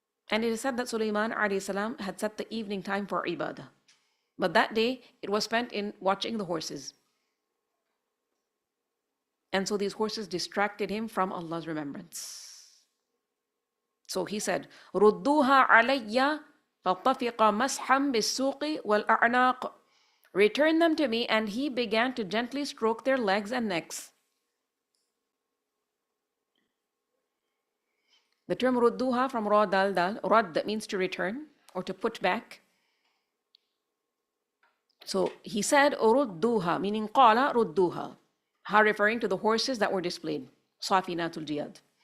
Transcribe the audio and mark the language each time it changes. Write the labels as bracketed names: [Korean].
[English] And it is said that Sulaiman alayhi salam had set the evening time for ibadah. But that day, it was spent in watching the horses. And so these horses distracted him from Allah's remembrance. So he said, [Arabic] رُدُّوهَا عَلَيَّ فَطَفِقَ مَسْحًا بِالسُّوقِ وَالْأَعْنَاقِ. [English] Return them to me, and he began to gently stroke their legs and necks. The term rudduha from ra dal dal, rad, that means to return or to put back. So he said urudduha, meaning qala rudduha, ha referring to the horses that were displayed, safinatul jiyad.